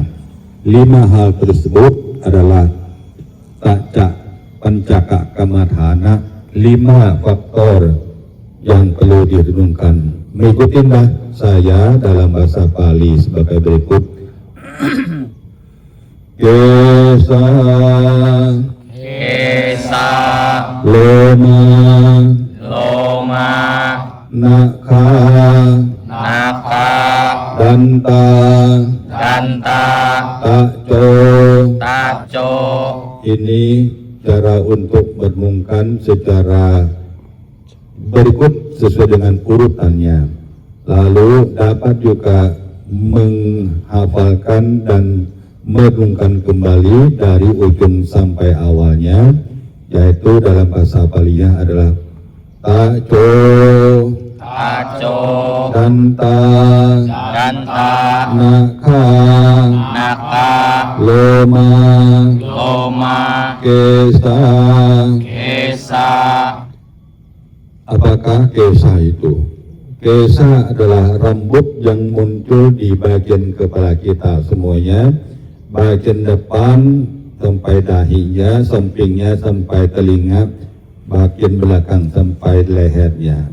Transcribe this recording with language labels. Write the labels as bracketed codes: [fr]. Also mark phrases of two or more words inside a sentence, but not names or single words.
[id] 5 hal tersebut adalah [pi] Taca Pancaka Kamathana, [id] 5 faktor yang perlu direnungkan. Mengikutilah saya dalam bahasa Pali sebagai berikut. [pi] Kesa สา โลมา โลมา นาคา นาคา ดันตา กันตา ตะโจ ตาโจ [id] Ini cara untuk merenungkan secara berikut sesuai dengan urutannya. Lalu dapat juga menghafalkan dan merenungkan kembali dari ujung sampai awalnya, yaitu dalam bahasa Bali-nya adalah Taco, [pi] Taco, Danta, Danta, Naka, Naka, Loma, Loma, Kesa. Kesa. [id] Apakah kesa itu? Kesa adalah rambut yang muncul di bagian kepala kita semuanya, bagian depan sampai dahinya, sampingnya sampai telinga, bagian belakang sampai lehernya.